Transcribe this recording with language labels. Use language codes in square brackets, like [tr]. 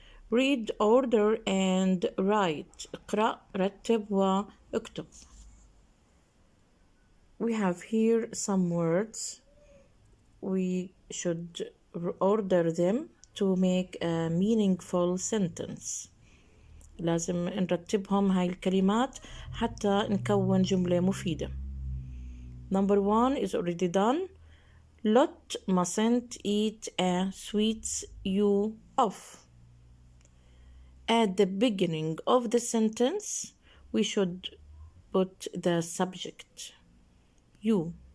[en] Read, order, and write. [ar] اقرأ, رتب, واكتب. [en] We have here some words. We should order them to make a meaningful sentence. [ar] لازم نرتبهم هاي الكلمات حتى نكون جملة مفيدة. [en] Number 1 is already done. Lot mustn't eat a sweets you off. At the beginning of the sentence, we should put the subject, you.